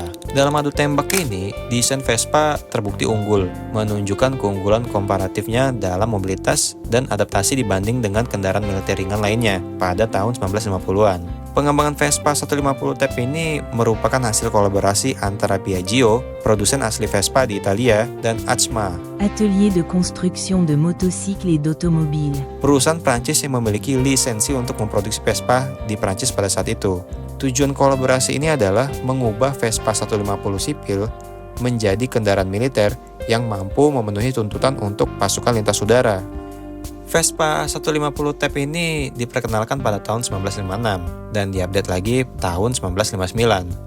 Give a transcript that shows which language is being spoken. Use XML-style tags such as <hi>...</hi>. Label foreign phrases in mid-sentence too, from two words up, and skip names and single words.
<id>Dalam adu tembak ini, desain Vespa terbukti unggul, menunjukkan keunggulan komparatifnya dalam mobilitas dan adaptasi dibanding dengan kendaraan militer ringan lainnya pada tahun 1950-an. Pengembangan Vespa 150 TEP ini merupakan hasil kolaborasi antara Piaggio, produsen asli Vespa di Italia, dan ACMA,</id> <fr>Atelier de construction de motocycles et d'automobiles.</fr> <id>perusahaan Prancis yang memiliki lisensi untuk memproduksi Vespa di Prancis pada saat itu. Tujuan kolaborasi ini adalah mengubah Vespa 150 sipil menjadi kendaraan militer yang mampu memenuhi tuntutan untuk pasukan lintas udara. Vespa 150 TEP ini diperkenalkan pada tahun 1956 dan diupdate lagi tahun 1959.</id>